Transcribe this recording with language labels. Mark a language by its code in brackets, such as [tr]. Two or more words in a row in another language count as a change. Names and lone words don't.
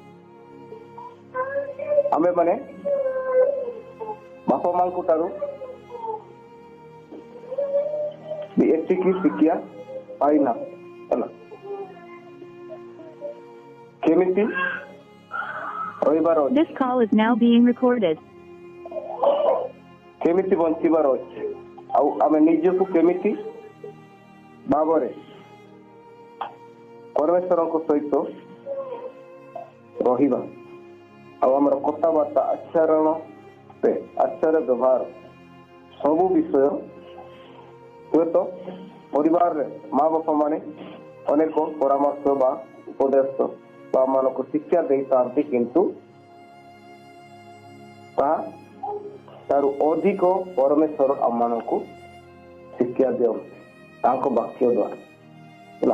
[or] ଆମେ ମାନେ ବାପା ମାଙ୍କ ଠାରୁ ଏତିକି ଶିକ୍ଷା ପାଇନା ହେଲା। କେମିତି ରହିବାର ଅଛି, [en] This call is now being recorded. [or] କେମିତି ବଞ୍ଚିବାର ଅଛି, ଆଉ ଆମେ ନିଜକୁ କେମିତି ଭାବରେ ପରମେଶ୍ୱରଙ୍କ ସହିତ ରହିବା, ଆଉ ଆମର କଥାବାର୍ତ୍ତା ଆଚାର ବ୍ୟବହାର ସବୁ ବିଷୟ ହୁଏତ ପରିବାରରେ ମା ବାପା ମାନେ ଅନେକ ପରାମର୍ଶ ବା ଉପଦେଶ ବା ଆମମାନଙ୍କୁ ଶିକ୍ଷା ଦେଇଥାନ୍ତି, କିନ୍ତୁ ତାରୁ ଅଧିକ ପରମେଶ୍ୱର ଆମମାନଙ୍କୁ ଶିକ୍ଷା ଦିଅନ୍ତି ତାଙ୍କ ବାକ୍ୟ ଦ୍ୱାରା ହେଲା।